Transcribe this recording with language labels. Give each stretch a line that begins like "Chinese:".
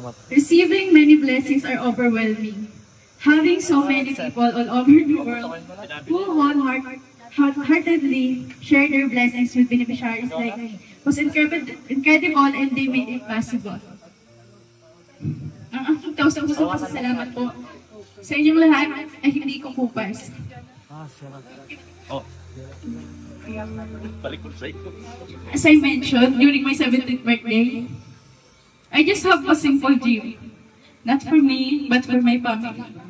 English: Receiving many blessings are overwhelming. Having so many people all over the world who wholeheartedly share their blessings with beneficiaries like me was incredible, and they made it possible.
Filipino: Ang aking taus-pusong pasasalamat po sa inyong lahat ay hindi ko kupas.
English: As I mentioned during my 17th birthday, I just have a simple dream. Not for me, but for my family.